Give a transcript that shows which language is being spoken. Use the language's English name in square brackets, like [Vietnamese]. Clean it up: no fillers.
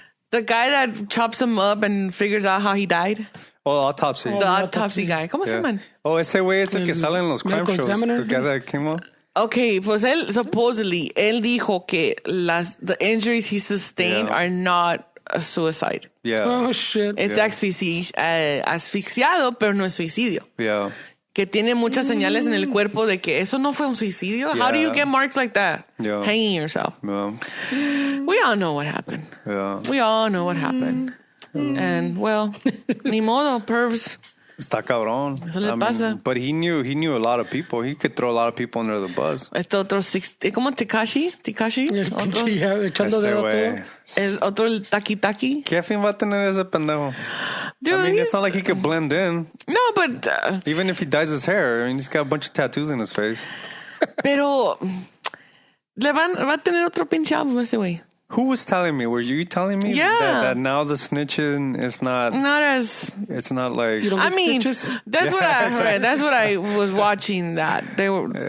[English] the guy that chops him up and figures out how he died? Oh, autopsy. The autopsy guy. [Spanish] ¿Cómo se llaman? Oh, ese güey es el que sale en los crime shows. [English] The guy that came up. Okay, [Spanish] pues él, [English] supposedly, [Spanish] él dijo que [English] the injuries he sustained are not a suicide. Yeah. Oh, shit. [Spanish] It's asfixiado, pero no es suicidio. [English] Yeah. [Spanish] Que tiene muchas señales en el cuerpo de que eso no fue un suicidio. [English] How do you get marks like that? Yeah. Hanging yourself. Yeah. We all know what happened. Yeah. We all know what happened. And, well, [Spanish] ni modo, [English] pervs. [Spanish] Está cabrón. Eso le pasa. [English] But he knew a lot of people. He could throw a lot of people under the bus. [Spanish] Este otro, ¿cómo Tekashi? El Otro, pinche ya echando dedo todo. el otro, el taki-taki. ¿Qué fin va a tener ese pendejo? [English] Dude, I mean, it's not like he could blend in. No, but... Even if he dyes his hair, I mean, he's got a bunch of tattoos in his face. [Spanish] Pero... va a tener otro pinche álbum ese güey. [English] Who was telling me? Were you telling me that now the snitching is not as... It's not like... You don't I get mean, stitches? that's what I heard. That's what I was watching, that they were...